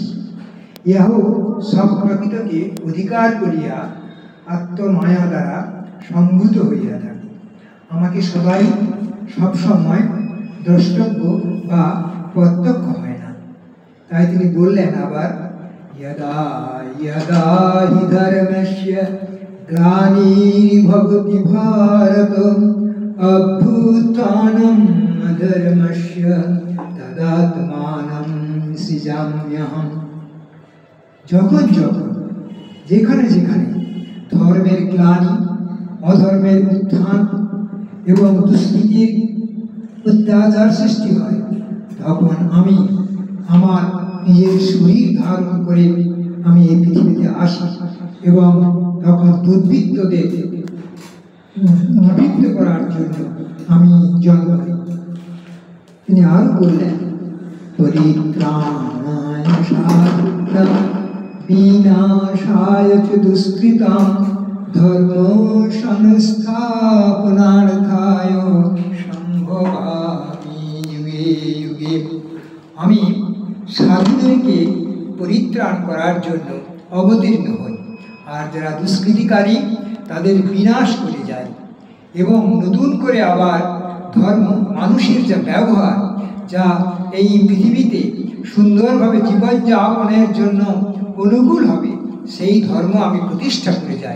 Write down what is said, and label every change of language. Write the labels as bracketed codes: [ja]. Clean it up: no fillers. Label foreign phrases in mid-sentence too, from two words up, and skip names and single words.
[bn] ইহাও সব প্রকৃতকে অধিকার করিয়া আত্মমায়া দ্বারা সম্ভূত হইয়া থাকে। আমাকে সবাই সবসময় দ্রষ্টব্য বা প্রত্যক্ষ হয় না। তাই তিনি বললেন আবার, [sa] यदा यदा हि धर्मस्य ग्लानिर्भवति भारत अभ्युत्थानम् अधर्मस्य तदात्मानं सृजाम्यहम्। [bn] যখন যখন যেখানে যেখানে ধর্মের গ্লানি, অধর্মের উত্থান এবং দুষ্কৃতির অত্যাচার সৃষ্টি হয়, তখন আমি আমার নিজের শরীর ধারণ করে আমি এই পৃথিবীতে আসি এবং তখন দুর্বৃত্তদের নিবৃত্ত করার জন্য আমি জন্ম নিই। তিনি আরো বললেন, পরিত্রাণায় সাধুনাং বিনাশায় চ দুষ্কৃতাং ধর্ম সংস্থাপনার্থায় সম্ভবামি যুগে যুগে। আমি সাধুদেরকে পরিত্রাণ করার জন্য অবতীর্ণ হই, আর যারা দুষ্কৃতিকারী তাদের বিনাশ করে যায়, এবং নতুন করে আবার ধর্ম, মানুষের যা ব্যবহার, যা এই পৃথিবীতে সুন্দরভাবে জীবনযাপনের জন্য অনুকূল হবে, সেই ধর্ম আমি প্রতিষ্ঠা করে যাই।